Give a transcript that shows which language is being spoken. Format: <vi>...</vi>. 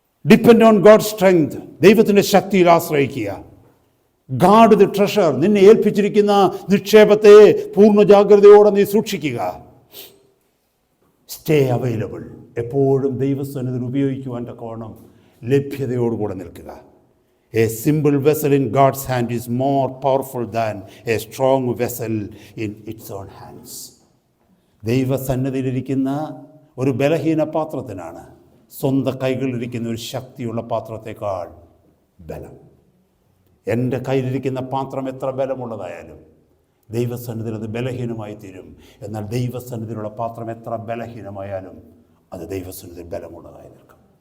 <en>Depend on God strength.</en> <ml>ദൈവത്തിൻ്റെ ശക്തിയിൽ ആശ്രയിക്കുക.</ml> <en>Guard the treasure.</en> <ml>നിന്നെ ഏൽപ്പിച്ചിരിക്കുന്ന നിക്ഷേപത്തെ പൂർണ്ണ ജാഗ്രതയോടെ നീ സൂക്ഷിക്കുക.</ml> <en>Stay available.</en> <ml>എപ്പോഴും ദൈവസന്നിധിയിൽ ഉപയോഗിക്കുവാൻ തക്കവണ്ണം ലഭ്യതയോടുകൂടെ നിൽക്കുക.</ml> <en>A simple vessel in God's hand is more powerful than a strong vessel in its own hands.</en> <ml>ദൈവസന്നിധിയിലിരിക്കുന്ന ഒരു ബലഹീന പാത്രത്തിനാണ് സ്വന്തം കൈകളിലിരിക്കുന്ന ഒരു ശക്തിയുള്ള പാത്രത്തെക്കാൾ ബലം. എൻ്റെ കയ്യിലിരിക്കുന്ന പാത്രം എത്ര ബലമുള്ളതായാലും ദൈവസന്നിധിയിൽ അത് ബലഹീനമായി തീരും. എന്നാൽ ദൈവസന്നിധിയിലുള്ള പാത്രം എത്ര ബലഹീനമായാലും അത് ദൈവസന്നിധിയിൽ ബലമുള്ളതായി നിൽക്കും.</ml>